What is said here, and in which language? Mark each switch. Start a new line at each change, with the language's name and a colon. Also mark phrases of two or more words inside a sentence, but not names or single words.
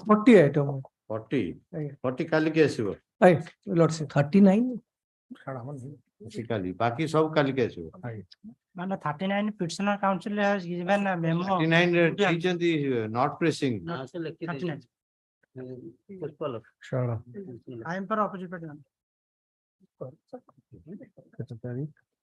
English: 40 item
Odia: 40 କାଲି କି ଆସିବ
English: lordship 39
Odia: କାଲି ବାକି ସବୁ କାଲି କି ଆସିବ
English: ମାନେ 39 petitioner council has given a memo
Odia: 39 ରେ ଦେଇଛନ୍ତି
English: not pressing I am for opposite party.